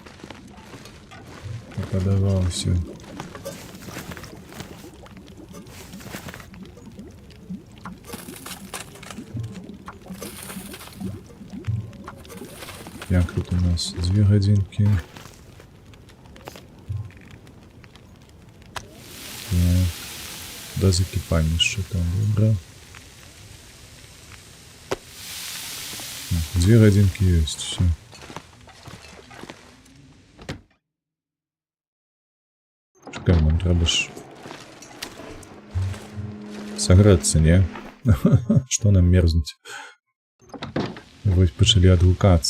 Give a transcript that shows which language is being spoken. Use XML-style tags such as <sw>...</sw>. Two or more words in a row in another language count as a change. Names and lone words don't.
<be>Падаваўся. Як тут у нас 2 гадзінкі.</be> <uk>Да закіпання ще там, добре.</uk> <be>2 гадзінкі ёсць, все. Чекай, нам трэба ж сагрэцца, не? Што нам мерзнуць? Вось пачалі адгукацца.</be>